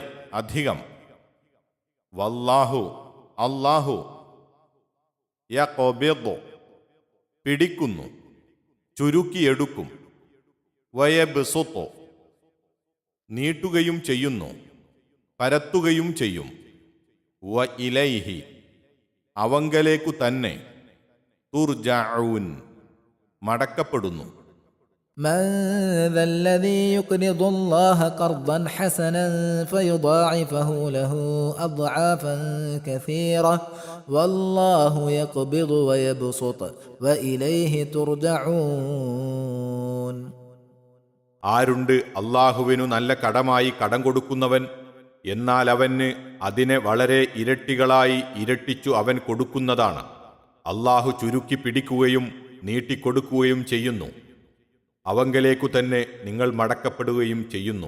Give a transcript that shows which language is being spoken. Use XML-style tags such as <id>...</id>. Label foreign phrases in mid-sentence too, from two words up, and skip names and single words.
<ml>അധികം, വല്ലാഹു, അല്ലാഹു, യഖ്ബിദു, പിടിക്കുന്നു, ചുരുക്കിയെടുക്കും, വയബ്സുതു, നീട്ടുകയും ചെയ്യുന്നു, പരത്തുകയും ചെയ്യും,</ml> <ar>و إليه,</ar> <ml>അവങ്കലേക്കു തന്നെ, തുർജഊൻ, മടക്കപ്പെടുന്നു.</ml> <ar>من ذا الذي يقرض الله قرضا حسنا فيضاعفه له أضعافا كثيرة والله يقبض ويبسط وإليه ترجعون.</ar> <ml>ആരുണ്ട് അല്ലാഹുവിനു നല്ല കടമായി കടം കൊടുക്കുന്നവൻ, എന്നാൽ അവന് അതിനെ വളരെ ഇരട്ടികളായി ഇരട്ടിച്ചു അവൻ കൊടുക്കുന്നതാണ്. അല്ലാഹു ചുരുക്കി പിടിക്കുകയും നീട്ടിക്കൊടുക്കുകയും ചെയ്യുന്നു, അവങ്കലേക്കു തന്നെ നിങ്ങൾ മടക്കപ്പെടുകയും ചെയ്യുന്നു.</ml>